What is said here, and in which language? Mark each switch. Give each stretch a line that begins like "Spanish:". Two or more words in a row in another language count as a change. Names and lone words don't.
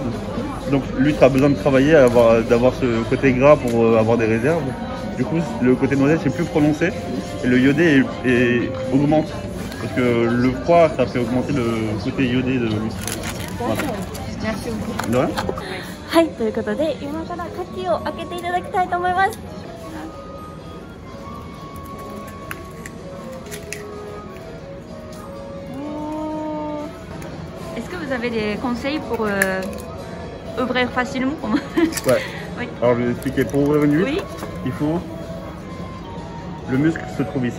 French: Donc l'huître a besoin de travailler, d'avoir ce côté gras pour avoir des réserves. Du coup, le côté noisette c'est plus prononcé et le iodé augmente. Parce que le froid, ça fait augmenter le côté iodé de l'huître. Voilà. Merci beaucoup. De rien.
Japanese: はい、ということで今から牡蠣を開けていただきたいと思います。
French: Est-ce que vous avez des conseils pour ouvrir facilement? Ouais. Oui. Alors je vais expliquer. Pour ouvrir une huître, Oui. il faut... Le muscle se trouve ici.